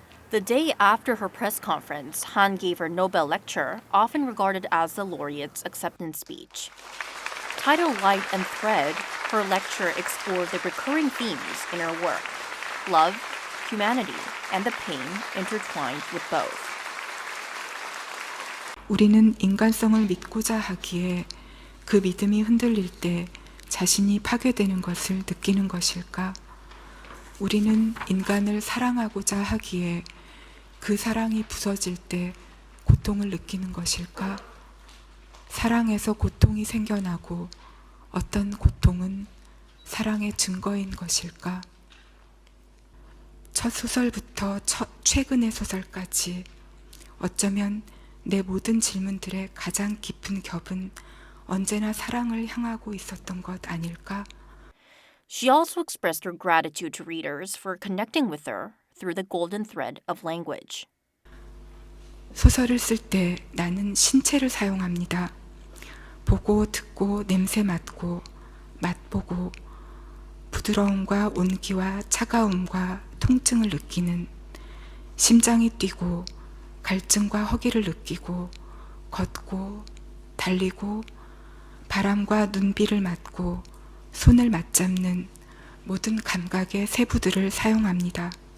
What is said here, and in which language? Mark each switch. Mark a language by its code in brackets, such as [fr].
[en] The day after her press conference, Han gave her Nobel Lecture, often regarded as the laureate's acceptance speech. Titled Light and Thread, her lecture explored the recurring themes in her work: love, humanity, and the pain intertwined with both. [ko] 우리는 인간성을 믿고자 하기에 그 믿음이 흔들릴 때 자신이 파괴되는 것을 느끼는 것일까? 우리는 인간을 사랑하고자 하기에 그 사랑이 부서질 때 고통을 느끼는 것일까? 사랑에서 고통이 생겨나고 어떤 고통은 사랑의 증거인 것일까? 첫 소설부터 최근의 소설까지 어쩌면 내 모든 질문들의 가장 깊은 겹은 언제나 사랑을 향하고 있었던 것 아닐까? [en] She also expressed her gratitude to readers for connecting with her through the golden thread of language. [ko] 소설을 쓸 때 나는 신체를 사용합니다. 보고 듣고 냄새 맡고 맛보고 부드러움과 온기와 차가움과 통증을 느끼는, 심장이 뛰고 갈증과 허기를 느끼고 걷고 달리고 바람과 눈비를 맞고 손을 맞잡는 모든 감각의 세부들을 사용합니다.